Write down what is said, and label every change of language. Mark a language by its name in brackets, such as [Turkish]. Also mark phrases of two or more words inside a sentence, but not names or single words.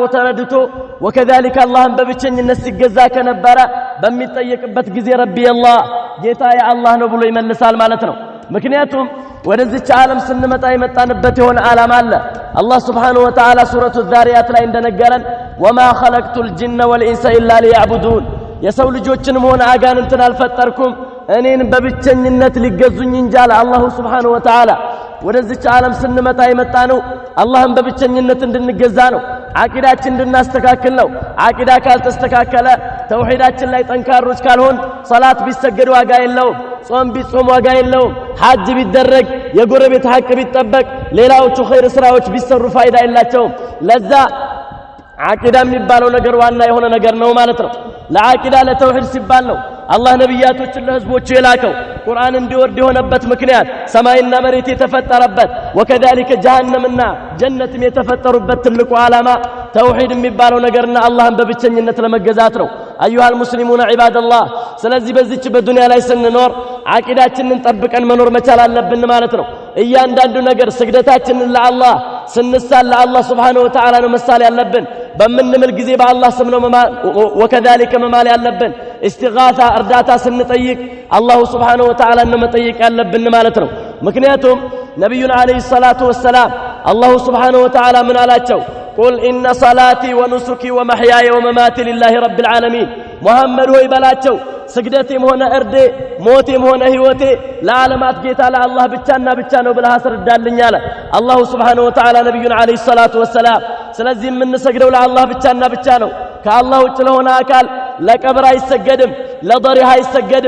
[Amharic] ተረድቶ وكذلك አላህን በብቸኝነት ሲገዛ ከነበረ በሚጠየቅበት ጊዜ ረቢ አላህ ጌታዬ አላህ ነው ብሎ ይመልሳል ማለት ነው። ምክንያቱም ወደዚህ ዓለም ስንመጣ የመጣንበት የሆነ ዓላማ አለ። አላህ [Arabic] سبحانه وتعالى [Amharic] ሱረቱ الذاريات ላይ እንደነገረን [Arabic] وما خلقت الجن والانس الا ليعبدون [Amharic] የሰው ልጆችንም ሆነ አጋንንትን አልፈጠርኩም እኔን በብቸኝነት ሊገዙኝ እንጂ አለ አላህ [Arabic] سبحانه وتعالى። [Amharic] ወደዚህ ዓለም ስንመጣ የመጣነው አላህን በብቸኝነት እንድንገዛ ነው፣ አቂዳችን እንድናስተካክል ነው። አቂዳ ካልተስተካከለ ተውሂዳችን ላይ ጠንካሮች ካልሆን ሶላት ቢሰገድ ዋጋ የለውም፣ ጾም ቢጾም ዋጋ የለውም፣ ሐጅ ቢደረግ የጎረቤት ሐቅ ቢጠበቅ ሌላዎቹ ኸይር ስራዎች ቢሰሩ ፋይዳ የላቸውም። ለዛ አቂዳ የሚባለው ነገር ዋና የሆነ ነገር ነው ማለት ነው። ለአቂዳ ለተውሂድ ሲባል ነው አላህ ነብያቶችን ለህዝቦቹ የላከው። ቁርአን እንዲወርድ የሆነበት ምክንያት ሰማይና መሬት የተፈጠረበት وكذلك جهنمና ጀነትም የተፈጠሩበት ትልቁ ዓላማ ተውሂድ የሚባለው ነገርና አላህን በብቸኝነት ለመገዛት ነው። አዩሃ [Arabic] المسلمون عباد الله [Amharic] ስለዚህ በዚች በዱንያ ላይ ስንኖር አቂዳችንን ጠብቀን መኖር መቻል አለብን ማለት ነው። እያንዳንዱ ነገር ስግደታችንን ለአላህ ስንሳል ለአላህ [Arabic] سبحانه وتعالى [Amharic] ነው መሳል ያለብን። በምንምል ጊዜ በአላህ ስም ነው ወከذلك መማል ያለብን። እስቲጋታ እርዳታ ስንጠይቅ አላህ [Arabic] سبحانه وتعالى [Amharic] ነው መጠየቅ ያለብን ማለት ነው። ምክንያቱም ነብዩና [Arabic] عليه الصلاة والسلام [Amharic] አላህ [Arabic] سبحانه وتعالى [Amharic] ምን አላቸው? [Arabic] قل إن صلاتي ونسكي ومحياي ومماتي لله رب العالمين [Amharic] محمد ሆይ በላቸው ስግደቴም ሆነ እርዴ ሞቴም ሆነ ህይወቴ ለዓለማት ጌታ ለአላህ ብቻና ብቻ ነው ብለህ አስረዳልኝ አለ አላህ [Arabic] سبحانه وتعالى [Amharic] ነብዩና [Arabic] عليه الصلاة والسلام። [Amharic] ስለዚህ የምንሰግደው ለአላህ ብቻና ብቻ ነው። ከአላህ ውጭ ለሆነ አካል ለቀብር አይሰገድም፣ ለضريح አይሰገድም፣